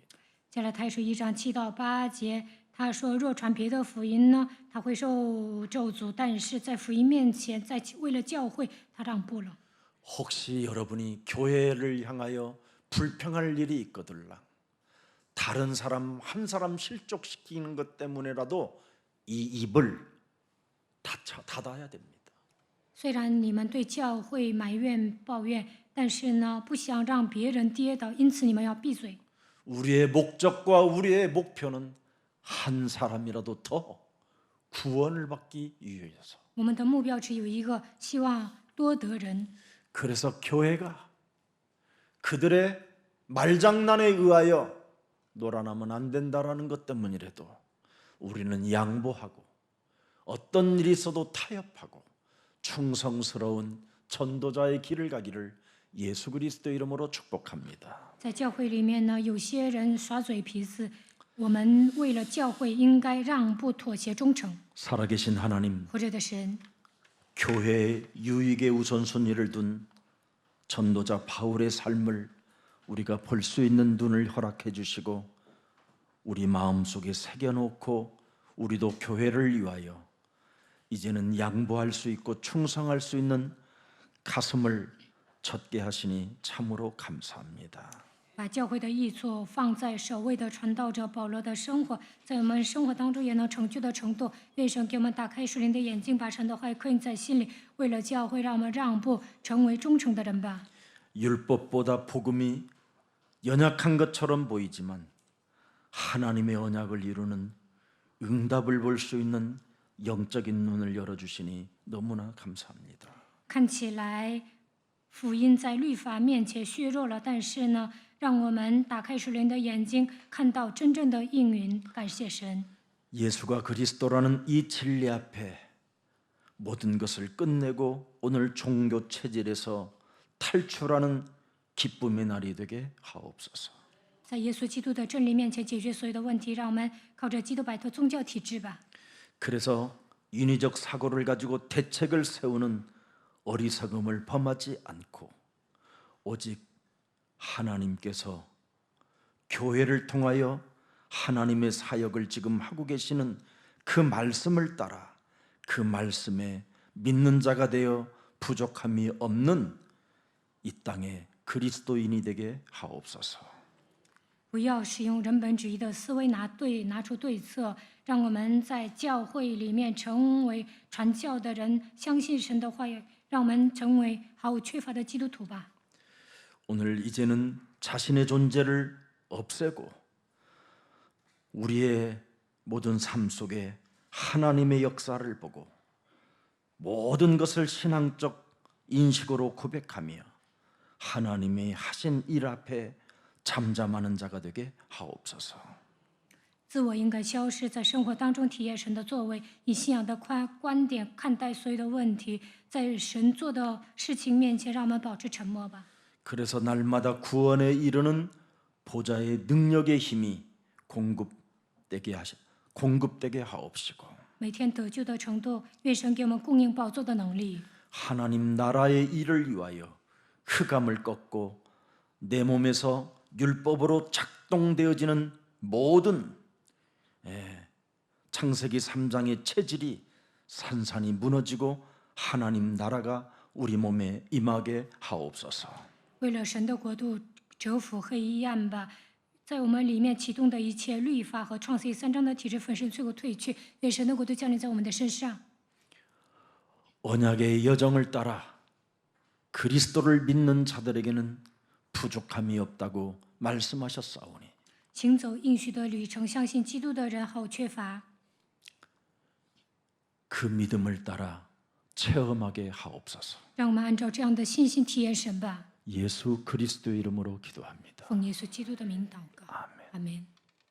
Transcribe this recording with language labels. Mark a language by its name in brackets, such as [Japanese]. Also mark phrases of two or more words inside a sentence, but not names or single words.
[Chinese] 加拉太书1章7到8节，他说：“若传别的福音呢，他会受咒诅；但是在福音面前，为了教会，他让步了。 [Korean] 혹시 여러분이 교회를 향하여 불평할 일이 있거들라 다른 사람 한 사람 실족시키는 것 때문에라도 이 입을 닫아야 됩니다. [Chinese] 虽然你们对教会埋怨抱怨，但是呢，不想让别人跌倒，因此你们要闭嘴。 [Korean] 우리의 목적과 우리의 목표는 한 사람이라도 더 구원을 받기 위해서. [Chinese] 我们的目标只有一个，希望多得人。 [Korean] 그래서 교회가 그들의 말장난에 의하여 놀아나면 안 된다라는 것 때문이라도 우리는 양보하고 어떤 일이 있어도 타협하고 충성스러운 전도자의 길을 가기를 예수 그리스도 이름으로 축복합니다. [Chinese] 在教会里面呢，有些人耍嘴皮子，我们为了教会应该让步、妥协、忠诚。 [Korean] 살아계신 하나님, [Chinese] 活着的神， [Korean] 교회의 유익의 우선순위를 둔 전도자 바울의 삶을 우리가 볼 수 있는 눈을 허락해 주시고 우리 마음속에 새겨놓고 우리도 교회를 위하여 이제는 양보할 수 있고 충성할 수 있는 가슴을 젖게 하시니 참으로 감사합니다. [Chinese] 把教会的益处放在首位的传道者保罗的生活，在我们生活当中也能成就的程度。愿神给我们打开属灵的眼睛，把神的话语刻印在心里。为了教会，让我们让步，成为忠诚的人吧。 [Korean] 율법보다 복음이 연약한 것처럼 보이지만 하나님의 언약을 이루는 응답을 볼 수 있는 영적인 눈을 열어주시니 너무나 감사합니다. [Chinese] 看起来福音在律法面前削弱了，但是呢，让我们打开属灵的眼睛，看到真正的应允。感谢神， [Korean] 예수가 그리스도라는 이 진리 앞에 모든 것을 끝내고 오늘 종교 체질에서 탈출하는 기쁨의 날이 되게 하옵소서. [Chinese] 在耶稣基督的真理面前解决所有的问题，让我们靠着基督摆脱宗教体制吧。 [Korean] 그래서 인위적 사고를 가지고 대책을 세우는 어리석음을 범하지 않고 오직 하나님께서 교회를 통하여 하나님의 사역을 지금 하고 계시는 그 말씀을 따라 그 말씀에 믿는 자가 되어 부족함이 없는 이 땅의 그리스도인이 되게 하옵소서. [Chinese] 不要使用人本主义的思维拿出对策，让我们在教会里面成为传教的人，相信神的话语，让我们成为毫无缺乏的基督徒吧。 [Korean] 오늘 이제는 자신의 존재를 없애고 우리의 모든 삶 속에 하나님의 역사를 보고 모든 것을 신앙적 인식으로 고백하며 하나님의 하신 일 앞에 잠잠하는 자가 되게 하옵소서. [Chinese] 自我应该消失，在生活当中体验神的作为，以信仰的观点看待所有的问题，在神做的事情面前，让我们保持沉默吧。 [Korean] 그래서 날마다 구원에 이르는 보좌의 능력의 힘이 공급되게 하옵시고 [Chinese] 每天得救的程度，愿神给我们供应宝座的能力。 [Korean] 하나님 나라의 일을 위하여 흑암을 꺾고 내 몸에서 율법으로 작동되어지는 모든 창세기 3장의 체질이 산산이 무너지고 하나님 나라가 우리 몸에 임하게 하옵소서. [Chinese] 为了神的国度折服黑暗吧，在我们里面启动的一切律法和创世记3章的体制粉身碎骨退去，愿神的国度降临在我们的身上。 [Korean] 언약의 여정을 따라 그리스도를 믿는 자들에게는 부족함이 없다고 말씀하셨사오니 [Chinese] 行走应许的旅程，相信基督的人毫无缺乏。 [Korean] 그 믿음을 따라 체험하게 하옵소서. [Chinese] 让我们按照这样的信心体验神吧。 [Korean] 예수 그리스도의 이름으로 기도합니다. [Chinese] 奉耶稣基督的名祷告， [Korean] 아멘. [Chinese] 阿门。